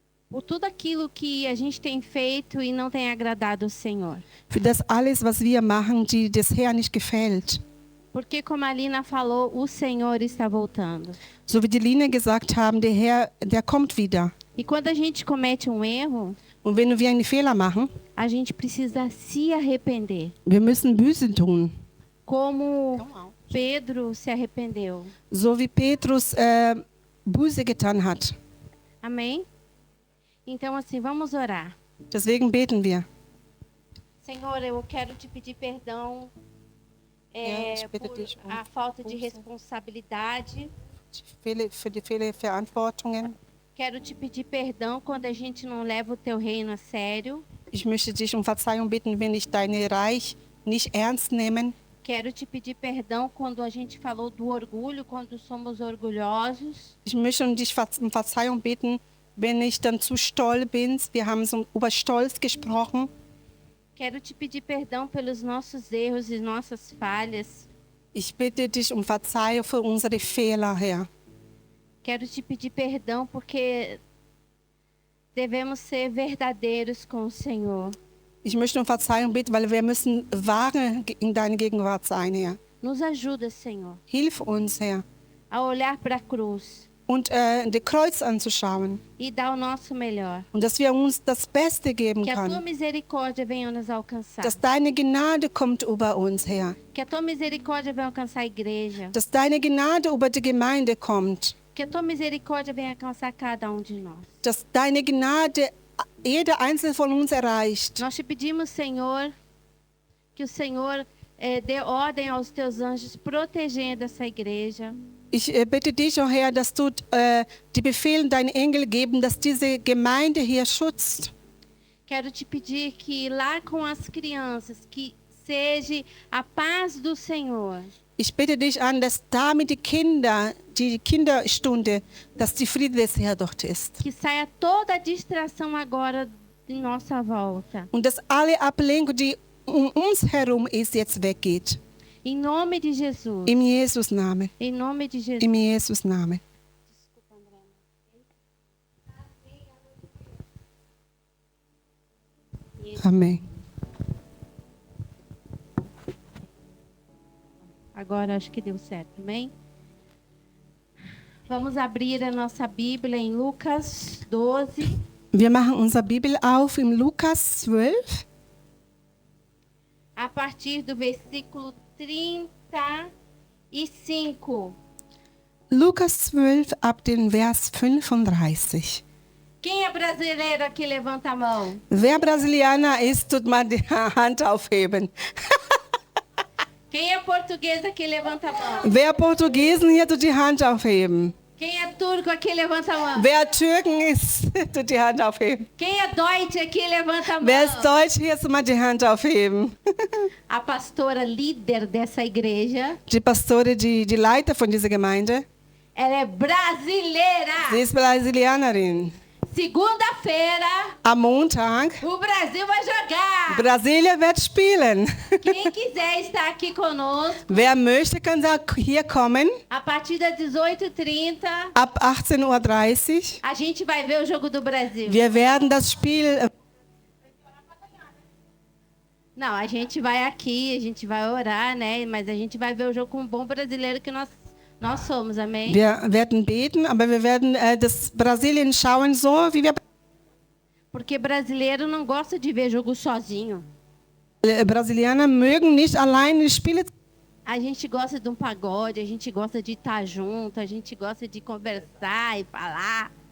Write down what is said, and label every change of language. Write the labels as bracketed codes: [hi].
[pt] Por tudo aquilo que a gente tem feito e não tem agradado o Senhor. [de] Für das alles, was wir machen, die des Herrn nicht gefällt. [pt] Porque como a Lina falou, o Senhor está voltando. [de] So wie die Line gesagt haben, der Herr, der kommt wieder. [pt] E quando a gente comete um erro, [de] Und wenn wir einen Fehler machen, [pt] a gente precisa se arrepender. [de] wir müssen Buße tun. [pt] Como Pedro se arrependeu. [de] So wie Petrus Buße getan hat. [pt] Amém? Então assim, vamos orar. [de] Deswegen beten wir. [pt] Senhor, eu quero te pedir perdão [de] ich bitte [pt] por [de] dich [pt] a falta de responsabilidade. [de] Für die viele Verantwortungen. [pt] Quero te pedir perdão quando a gente não leva o teu reino a sério. [de] Ich möchte dich um Verzeihung bitten, wenn ich dein Reich nicht ernst nehme. [pt] Quero te pedir perdão quando a gente falou do orgulho, quando somos orgulhosos. [de] Ich möchte dich um Verzeihung bitten, wenn ich dann zu stolz bin. Wir haben so über Stolz gesprochen. [pt] Quero te pedir perdão pelos nossos erros e nossas falhas. [de] Ich bitte dich um Verzeihung für unsere Fehler, Herr. [pt] Quero te pedir perdão porque devemos ser verdadeiros com o Senhor. [de] Ich möchte um Verzeihung bitten, weil wir müssen wahre in deiner Gegenwart sein, Herr. [pt] Nos ajuda, Senhor, [de] Hilf uns, Herr. [pt] a olhar para a cruz [de] Und das Kreuz anzuschauen. [pt] e dar o nosso melhor. [de] Und dass wir uns das Beste geben [pt] Que a tua [de] können. [pt] misericórdia venha nos alcançar. [de] Dass deine Gnade kommt über uns, Herr. [pt] Que a tua misericórdia venha alcançar a igreja. [de] Dass deine Gnade über die Gemeinde kommt. [pt] Que a tua misericórdia venha alcançar cada um de nós. [de] Dass deine Gnade jeder einzelne von uns erreicht. [pt] Nós te pedimos, Senhor, que o Senhor dê ordem aos teus anjos protegendo essa igreja. [de] Ich bitte dich, oh Herr, dass du die Befehle deinen Engel geben, dass diese Gemeinde hier schützt. [pt] Quero te pedir que lá com as crianças, que seja a paz do Senhor. [de] Ich bitte dich an, dass da mit die Kinderstunde, dass die Friede des Herrn dort ist. [pt] Que saia toda a distração agora de nossa volta. [de] Und dass alle Ablenkung, die um uns herum ist, jetzt weggeht. [pt] Em nome de Jesus. [de] Im Jesus-Namen. [pt] Em nome de Jesus. [de] Im Jesus-Namen. [pt] Amém. Agora acho que deu certo, amém? Vamos abrir a nossa Bíblia em Lucas 12. [de] Wir machen unsere Bibel auf im Lukas 12. [pt] A partir do versículo 35. [de] Lukas 12 ab den Vers 35. [pt] Quem é brasileiro aqui, levanta a mão. [de] Wer Brasilianer ist, tut mal die Hand aufheben. [pt] Quem é português aqui, levanta a mão. [de] Wer Portugiesen hier, tut die Hand aufheben. [pt] Quem é turco aqui, levanta a mão. [de] Wer Türken ist, tut die Hand aufheben. [pt] Quem é Deutsch aqui, levanta a mão. [de] Wer ist Deutsch hier, tut mal die Hand aufheben. [pt] A pastora líder dessa igreja, [de] Die Pastore, die Leiter von dieser Gemeinde, [pt] ela é brasileira. [de] sie ist Brasilianerin. [pt] Segunda-feira, [de] Am Montag, [pt] o Brasil vai jogar. [de] Brasilien wird spielen. [pt] Quem quiser estar aqui conosco, [de] Wer möchte, kann hier kommen. [pt] a partir das 18h30, [de] Ab 18:30 Uhr. [pt] a gente vai ver o jogo do Brasil. [de] Wir werden das Spiel. [pt] Não, a gente vai aqui, a gente vai orar, né? Mas a gente vai ver o jogo com um bom brasileiro que nós somos, amém? [de] Wir werden beten, aber wir werden das Brasilien schauen, so wie wir. [pt] Porque brasileiro não gosta de ver jogo sozinho. [de] Brasilianer mögen nicht alleine Spiele. [pt] A gente gosta de um pagode, a gente gosta de estar junto, a gente gosta de conversar e falar.